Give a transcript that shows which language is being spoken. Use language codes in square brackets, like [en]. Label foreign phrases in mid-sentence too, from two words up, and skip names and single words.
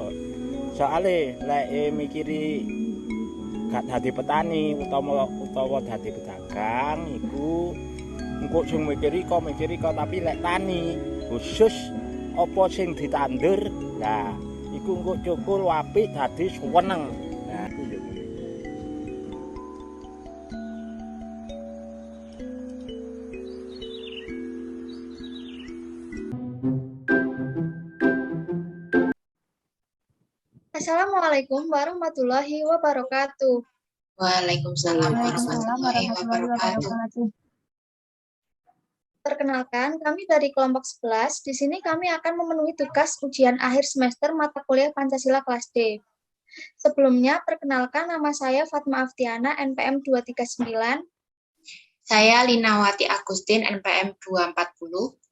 [jv] Soale lek mikiri gak dadi petani utawa dadi pedagang iku engko sing mikiri kok tapi lek tani khusus apa sing ditandur lah iku engko cukul apik dadi seneng. Nah iku yo ngene. [ar] السلام عليكم ورحمة الله وبركاته. وعليكم السلام ورحمة الله وبركاته. [id] Perkenalkan, kami dari kelompok 11. Di sini kami akan memenuhi tugas ujian akhir semester mata kuliah Pancasila kelas D. Sebelumnya, perkenalkan nama saya Fatma Aftiana, NPM 239. Saya Linawati Agustin, NPM 240.